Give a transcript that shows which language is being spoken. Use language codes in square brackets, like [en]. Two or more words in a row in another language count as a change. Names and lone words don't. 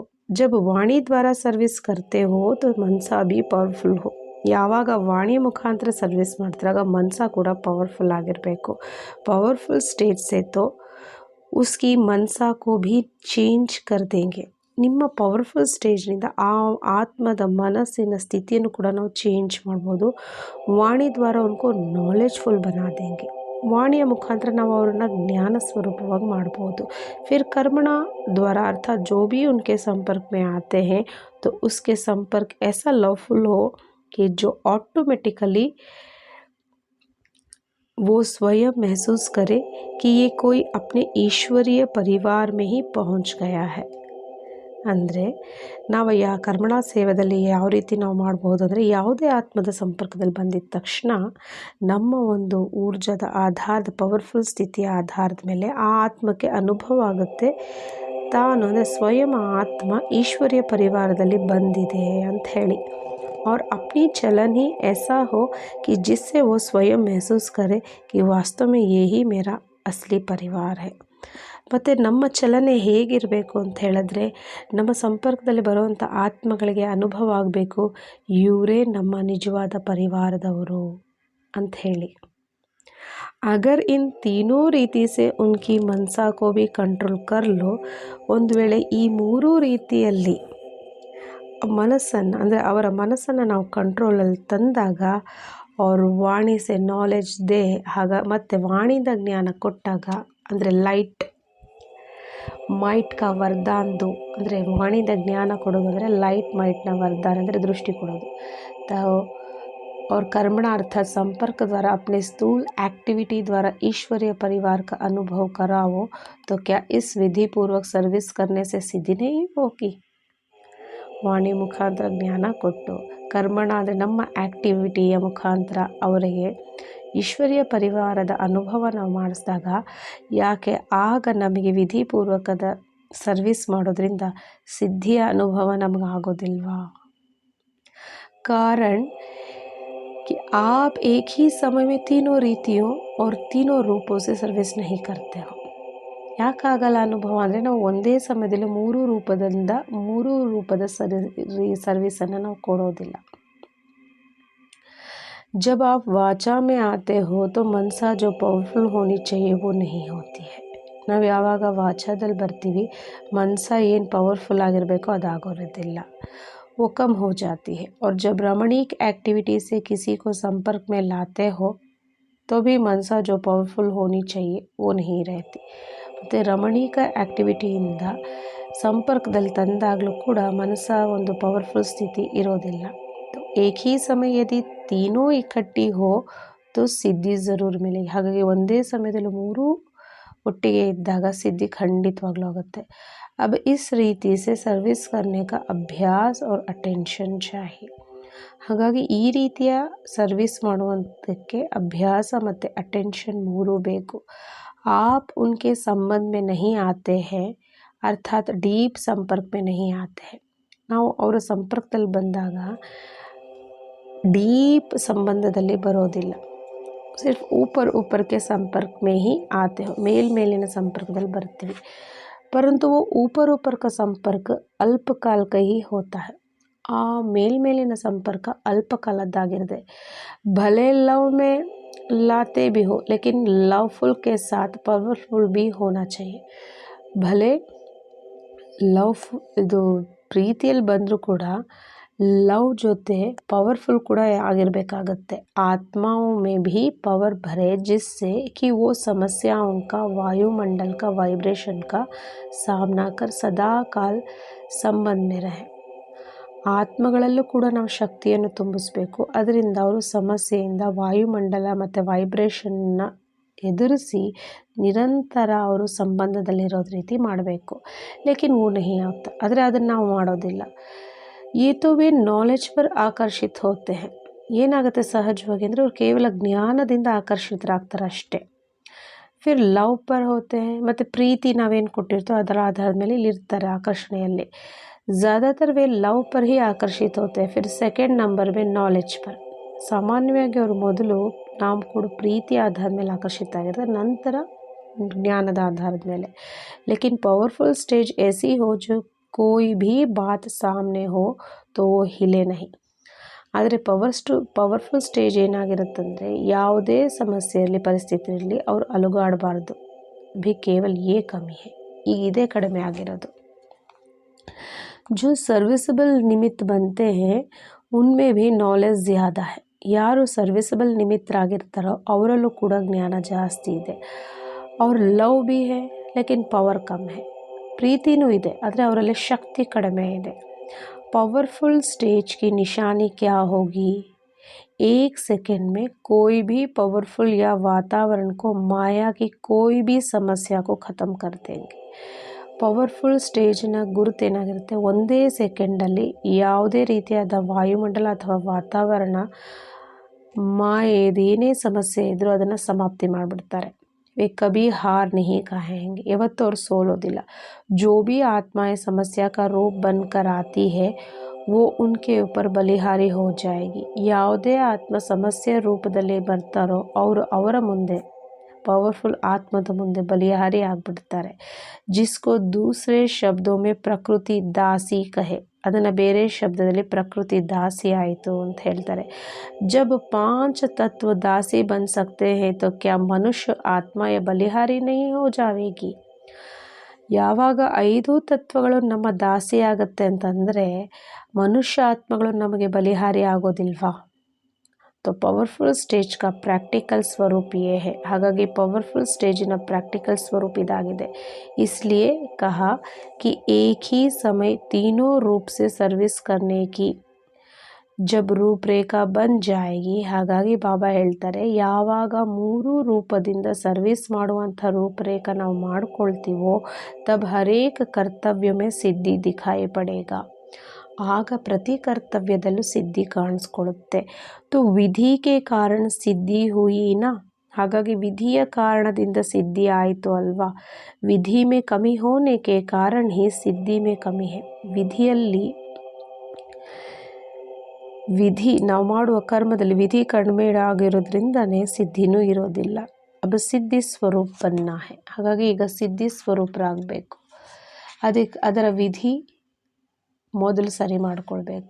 [hi] जब वाणी द्वारा सर्विस करते हो तो मनसा भी पावरफुल हो। [kn] ಯಾವಾಗ ವಾಣಿ ಮುಖಾಂತರ ಸರ್ವಿಸ್ ಮಾಡ್ತಿರಾಗ ಮನಸ ಕೂಡ ಪವರ್ಫುಲ್ ಆಗಿರಬೇಕು। [en] powerful stage [hi] से तो उसकी मनसा को भी चेंज कर देंगे। [kn] ನಿಮ್ಮ [en] powerful stage [kn] ಆ ಆತ್ಮದ ಮನಸ್ಸಿನ ಸ್ಥಿತಿಯನ್ನು ಕೂಡ ನಾವು ಚೇಂಜ್ ಮಾಡ್ಬೋದು। [hi] वाणी द्वारा उनको नॉलेजफुल बना देंगे। [kn] ವಾಣಿಯ ಮುಖಾಂತರ ನಾವು ಅವ್ರನ್ನ ಜ್ಞಾನ ಸ್ವರೂಪವಾಗಿ ಮಾಡ್ಬೋದು। [hi] फिर कर्मणा द्वारा अर्थात जो भी उनके संपर्क में आते हैं तो उसके संपर्क ऐसा लवफुल हो कि जो ऑटोमेटिकली वो स्वयं महसूस करे कि ये कोई अपने ईश्वरीय परिवार में ही पहुंच गया है। [kn] ಅಂದರೆ ನಾವು ಕರ್ಮಣಾ ಸೇವೆಯಲ್ಲಿ ಯಾವ ರೀತಿ ನಾವು ಮಾಡ್ಬೋದು ಅಂದರೆ ಯಾವುದೇ ಆತ್ಮದ ಸಂಪರ್ಕದಲ್ಲಿ ಬಂದಿದ್ದ ತಕ್ಷಣ ನಮ್ಮ ಒಂದು ಊರ್ಜದ ಆಧಾರದ ಪವರ್ಫುಲ್ ಸ್ಥಿತಿಯ ಆಧಾರದ ಮೇಲೆ ಆ ಆತ್ಮಕ್ಕೆ ಅನುಭವ ಆಗುತ್ತೆ ತಾನು ಅಂದರೆ ಸ್ವಯಂ ಆತ್ಮ ಈಶ್ವರ್ಯ ಪರಿವಾರದಲ್ಲಿ ಬಂದಿದೆ ಅಂತ ಹೇಳಿ। [hi] और अपनी चलन ही ऐसा हो कि जिससे वो स्वयं महसूस करे कि वास्तव में यही मेरा असली परिवार है। [kn] ಮತ್ತು ನಮ್ಮ ಚಲನೆ ಹೇಗಿರಬೇಕು ಅಂತ ಹೇಳಿದ್ರೆ ನಮ್ಮ ಸಂಪರ್ಕದಲ್ಲಿ ಬರುವಂಥ ಆತ್ಮಗಳಿಗೆ ಅನುಭವ ಆಗಬೇಕು ಇವರೇ ನಮ್ಮ ನಿಜವಾದ ಪರಿವಾರದವರು ಅಂತ ಹೇಳಿ। [hi] अगर इन तीनों ರೀತಿ से उनकी मनसा को भी कंट्रोल कर लो, [kn] ಒಂದು ವೇಳೆ ಈ ಮೂರೂ ರೀತಿಯಲ್ಲಿ ಮನಸ್ಸನ್ನು ಅಂದರೆ ಅವರ ಮನಸ್ಸನ್ನು ನಾವು ಕಂಟ್ರೋಲಲ್ಲಿ ತಂದಾಗ, ಅವರು [hi] वाणी से नॉलेज दे [kn] ಮತ್ತು ವಾಣಿಯಿಂದ ಜ್ಞಾನ ಕೊಟ್ಟಾಗ, ಅಂದರೆ [en] light might [kn] ಕಾ ವರದಾನ್ದು, ಅಂದರೆ ವಾಣಿಯಿಂದ ಜ್ಞಾನ ಕೊಡೋದು ಅಂದರೆ [en] light might [kn] ವರದಾನ ಅಂದರೆ ದೃಷ್ಟಿ ಕೊಡೋದು. [hi] और कर्मणा अर्थात संपर्क द्वारा अपने स्थूल एक्टिविटी द्वारा ईश्वरीय परिवार का अनुभव कराओ, तो क्या इस विधि पूर्वक सर्विस करने से सिद्धि नहीं होगी? [kn] ವಾಣಿ ಮುಖಾಂತರ ಜ್ಞಾನ ಕೊಟ್ಟು, ಕರ್ಮಣ ಅಂದರೆ ನಮ್ಮ ಆ್ಯಕ್ಟಿವಿಟಿಯ ಮುಖಾಂತರ ಅವರಿಗೆ ಈಶ್ವರೀಯ ಪರಿವಾರದ ಅನುಭವ ನಾವು ಮಾಡಿಸಿದಾಗ, ಯಾಕೆ ಆಗ ನಮಗೆ ವಿಧಿಪೂರ್ವಕದ ಸರ್ವಿಸ್ ಮಾಡೋದ್ರಿಂದ ಸಿದ್ಧಿಯ ಅನುಭವ ನಮಗೆ ಆಗೋದಿಲ್ವಾ? [hi] कारण कि आप एक ही समय में तीनों रीतियों और तीनों रूपों से सर्विस नहीं करते हो. [kn] ಯಾಕಾಗಲ್ಲ ಅನುಭವ ಅಂದರೆ ನಾವು ಒಂದೇ ಸಮಯದಲ್ಲಿ ಮೂರು ರೂಪದ ಸರ್ವಿಸನ್ನು ನಾವು ಕೊಡೋದಿಲ್ಲ. [hi] जब आप वाचा में आते हो तो मनसा जो पावरफुल होनी चाहिए वो नहीं होती है. [kn] ನಾವು ಯಾವಾಗ ವಾಚಾದಲ್ಲಿ ಬರ್ತೀವಿ, ಮನಸ ಏನು ಪವರ್ಫುಲ್ ಆಗಿರಬೇಕೋ ಅದಾಗೋದಿಲ್ಲ, [hi] वो कम हो जाती है. और जब रमणीक एक्टिविटी से किसी को संपर्क में लाते हो तो भी मनसा जो पावरफुल होनी चाहिए वो नहीं रहती. [kn] ಮತ್ತು ರಮಣೀಕ ಆ್ಯಕ್ಟಿವಿಟಿಯಿಂದ ಸಂಪರ್ಕದಲ್ಲಿ ತಂದಾಗಲೂ ಕೂಡ ಮನಸ್ಸ ಒಂದು ಪವರ್ಫುಲ್ ಸ್ಥಿತಿ ಇರೋದಿಲ್ಲ. [hi] एक ही समय यदि तीनों इकट्ठे हो तो सिद्धि ज़रूर मिलेगी. [kn] ಹಾಗಾಗಿ ಒಂದೇ ಸಮಯದಲ್ಲಿ ಮೂರೂ ಒಟ್ಟಿಗೆ ಇದ್ದಾಗ ಸಿದ್ಧಿ ಖಂಡಿತವಾಗ್ಲೂ ಆಗುತ್ತೆ. [hi] अब इस रीति से सर्विस करने का अभ्यास और अटेंशन चाहिए. [kn] ಹಾಗಾಗಿ ಈ ರೀತಿಯ ಸರ್ವಿಸ್ ಮಾಡುವಂಥಕ್ಕೆ ಅಭ್ಯಾಸ ಮತ್ತು ಅಟೆನ್ಷನ್ ಮೂರೂ ಬೇಕು. [hi] आप उनके संबंध में नहीं आते हैं, अर्थात डीप संपर्क में नहीं आते हैं. [kn] ನಾವು ಅವರ ಸಂಪರ್ಕದಲ್ಲಿ ಬಂದಾಗ ಡೀಪ್ ಸಂಬಂಧದಲ್ಲಿ ಬರೋದಿಲ್ಲ, [hi] ಸಿರ್ಫ್ ऊपर के संपर्क में ही आते हो, [kn] ಮೇಲಿನ ಸಂಪರ್ಕದಲ್ಲಿ ಬರ್ತೀವಿ. [hi] परंतु वो ऊपर का संपर्क अल्पकाल का ही होता है. [kn] ಆ ಮೇಲಿನ ಸಂಪರ್ಕ ಅಲ್ಪಕಾಲದ್ದಾಗಿರುತ್ತೆ. [hi] भले लव में लाते भी हो लेकिन लवफुल के साथ पावरफुल भी होना चाहिए. [kn] भले ಇದು ಪ್ರೀತಿಯಲ್ಲಿ ಬಂದರೂ ಕೂಡ ಲವ್ ಜೊತೆ पावरफुल ಕೂಡ ಆಗಿರಬೇಕಾಗತ್ತೆ. [hi] आत्माओं में भी पावर भरे जिससे कि वो समस्याओं का वायुमंडल का वाइब्रेशन का सामना कर सदा काल संबंध में रहे. [kn] ಆತ್ಮಗಳಲ್ಲೂ ಕೂಡ ನಾವು ಶಕ್ತಿಯನ್ನು ತುಂಬಿಸಬೇಕು. ಅದರಿಂದ ಅವರು ಸಮಸ್ಯೆಯಿಂದ ವಾಯುಮಂಡಲ ಮತ್ತು ವೈಬ್ರೇಷನ್ನ ಎದುರಿಸಿ ನಿರಂತರ ಅವರು ಸಂಬಂಧದಲ್ಲಿರೋದು ರೀತಿ ಮಾಡಬೇಕು. [hi] ಲೇಕಿನ್ वो नहीं होता, [kn] ಆದರೆ ಅದನ್ನು ನಾವು ಮಾಡೋದಿಲ್ಲ. [hi] ये तो वे नॉलेज पर आकर्षित होते हैं. [kn] ಏನಾಗುತ್ತೆ ಸಹಜವಾಗಿ ಅಂದರೆ ಅವ್ರು ಕೇವಲ ಜ್ಞಾನದಿಂದ ಆಕರ್ಷಿತರಾಗ್ತಾರೆ ಅಷ್ಟೇ. [hi] फिर लव पर होते [kn] हैं, ಮತ್ತು ಪ್ರೀತಿ ನಾವೇನು ಕೊಟ್ಟಿರ್ತೋ ಅದರ ಆಧಾರದ ಮೇಲೆ ಇಲ್ಲಿರ್ತಾರೆ ಆಕರ್ಷಣೆಯಲ್ಲಿ. [hi] ज़्यादातर वे लव पर ही आकर्षित होते हैं. फिर [en] second number [hi] में नॉलेज पर. [kn] ಸಾಮಾನ್ಯವಾಗಿ ಅವರು ಮೊದಲು ನಾವು ಕೂಡ ಪ್ರೀತಿ ಆಧಾರದ ಮೇಲೆ ಆಕರ್ಷಿತ ಆಗಿರ್ತಾರೆ, ನಂತರ ಜ್ಞಾನದ ಆಧಾರದ ಮೇಲೆ. [hi] लेकिन [en] powerful stage [hi] ऐसी हो जो कोई भी बात सामने हो तो वो हिले नहीं. [kn] ಆದರೆ [en] powerful stage [kn] ಏನಾಗಿರುತ್ತಂದರೆ ಯಾವುದೇ ಸಮಸ್ಯೆ ಇರಲಿ ಪರಿಸ್ಥಿತಿ ಇರಲಿ ಅವ್ರು ಅಲುಗಾಡಬಾರ್ದು. [hi] भी केवल ये कमी है, [kn] ಈಗ ಇದೇ ಕಡಿಮೆ ಆಗಿರೋದು. [hi] जो सर्विसेबल निमित्त बनते हैं उनमें भी नॉलेज ज़्यादा है. [kn] ಯಾರು ಸರ್ವಿಸಬಲ್ ನಿಮಿತ್ತರಾಗಿರ್ತಾರೋ ಅವರಲ್ಲೂ ಕೂಡ ಜ್ಞಾನ ಜಾಸ್ತಿ ಇದೆ. [hi] ಅವ್ರ ಲವ್ भी है लेकिन ಪವರ್ कम है. [kn] ಪ್ರೀತಿನೂ ಇದೆ ಆದರೆ ಅವರಲ್ಲಿ ಶಕ್ತಿ ಕಡಿಮೆ ಇದೆ. [en] powerful stage [hi] की निशानी क्या होगी? एक सेकंड में कोई भी पावरफुल या वातावरण को माया की कोई भी समस्या को ख़त्म कर देंगे. [en] powerful stage [kn] ಗುರುತೇನಾಗಿರುತ್ತೆ, ಒಂದೇ ಸೆಕೆಂಡಲ್ಲಿ ಯಾವುದೇ ರೀತಿಯಾದ ವಾಯುಮಂಡಲ ಅಥವಾ ವಾತಾವರಣ ಮಾಯೇದೇನೇ ಸಮಸ್ಯೆ ಇದ್ದರೂ ಅದನ್ನು ಸಮಾಪ್ತಿ ಮಾಡಿಬಿಡ್ತಾರೆ. [hi] वे कभी हार नहीं कहेंगे, [kn] ಯಾವತ್ತೂ ಅವ್ರು ಸೋಲೋದಿಲ್ಲ. [hi] जो भी आत्माएं समस्या का रूप बनकर आती है वो उनके ऊपर बलिहारी हो जाएगी. [kn] ಯಾವುದೇ ಆತ್ಮ ಸಮಸ್ಯೆ ರೂಪದಲ್ಲಿ ಬರ್ತಾರೋ ಅವರು ಅವರ ಮುಂದೆ पावरफुल आत्मದ ಮುಂದೆ ಬಲಿಹಾರಿ ಆಗಿಬಿಡ್ತಾರೆ. [hi] जिसको दूसरे शब्दों में प्रकृति दासी कहे. [kn] ಅದನ್ನು ಬೇರೆ ಶಬ್ದದಲ್ಲಿ ಪ್ರಕೃತಿ ದಾಸಿ ಆಯಿತು ಅಂತ ಹೇಳ್ತಾರೆ. [hi] जब 5 तत्व दासी बन सकते हैं तो क्या मनुष्य आत्मा या बलिहारी नहीं हो जाएगी? [kn] ಯಾವಾಗ 5 ತತ್ವಗಳು ನಮ್ಮ ದಾಸಿ ಆಗುತ್ತೆ ಅಂತಂದರೆ ಮನುಷ್ಯ ಆತ್ಮಗಳು ನಮಗೆ ಬಲಿಹಾರಿ ಆಗೋದಿಲ್ವಾ? [hi] तो [en] powerful stage [hi] का प्रैक्टिकल स्वरूप ये है. [kn] ಹಾಗಾಗಿ [en] powerful stage [hi] प्रैक्टिकल स्वरूप [kn] ಇದಾಗಿದೆ. [hi] इसलिए कहा कि एक ही समय तीनों रूप से सर्विस करने की जब ರೂಪರೇಖಾ बन जाएगी. [kn] ಹಾಗಾಗಿ ಬಾಬಾ ಹೇಳ್ತಾರೆ, ಯಾವಾಗ 3 ರೂಪದಿಂದ ಸರ್ವಿಸ್ ಮಾಡುವಂಥ ರೂಪರೇಖಾ ನಾವು ಮಾಡ್ಕೊಳ್ತೀವೋ [hi] तब हरेक कर्तव्य में सिद्धि दिखाई पड़ेगा. [kn] ಆಗ ಪ್ರತಿ ಕರ್ತವ್ಯದಲ್ಲೂ ಸಿದ್ಧಿ ಕಾಣಿಸ್ಕೊಳ್ಳುತ್ತೆ. [hi] तो विधि के कारण सिद्धि हुई ना. [kn] ಹಾಗಾಗಿ ವಿಧಿಯ ಕಾರಣದಿಂದ ಸಿದ್ಧಿ ಆಯಿತು ಅಲ್ವಾ. [hi] ವಿಧಿ में कमी होने के कारण ही सिद्धि में कमी है. [kn] ವಿಧಿ ನಾವು ಮಾಡುವ ಕರ್ಮದಲ್ಲಿ ವಿಧಿ ಕಡಿಮೆ ಆಗಿರೋದ್ರಿಂದನೇ ಸಿದ್ಧಿನೂ ಇರೋದಿಲ್ಲ. [hi] अब सिद्धि स्वरूप बनना है. [kn] ಹಾಗಾಗಿ ಈಗ ಸಿದ್ಧಿ ಸ್ವರೂಪರಾಗಬೇಕು. ಅದರ ವಿಧಿ ಮೊದಲು ಸರಿ ಮಾಡಿಕೊಳ್ಬೇಕು.